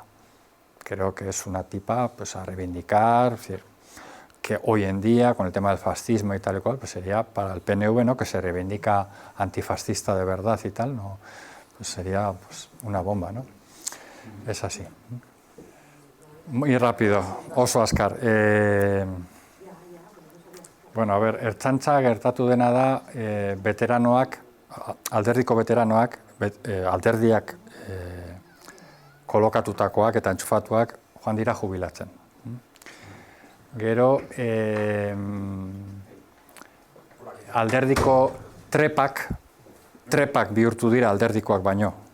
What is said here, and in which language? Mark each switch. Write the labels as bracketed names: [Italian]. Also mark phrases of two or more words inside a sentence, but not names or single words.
[Spanish] Creo que es una tipa, pues, a reivindicar, es decir, que hoy en día, con el tema del fascismo y tal y cual, pues sería para el PNV, ¿no?, que se reivindica antifascista de verdad y tal, ¿no?, pues sería, pues, una bomba, ¿no? Es así. Muy rápido, [Basque] oso askar. Bueno, a ver, ertzaintza gertatu dena da, veteranoak, alderdiko veteranoak, alderdiak kolokatutakoak eta entxufatuak joan dira jubilatzen. Gero, alderdiko trepak bihurtu dira alderdikoak baino.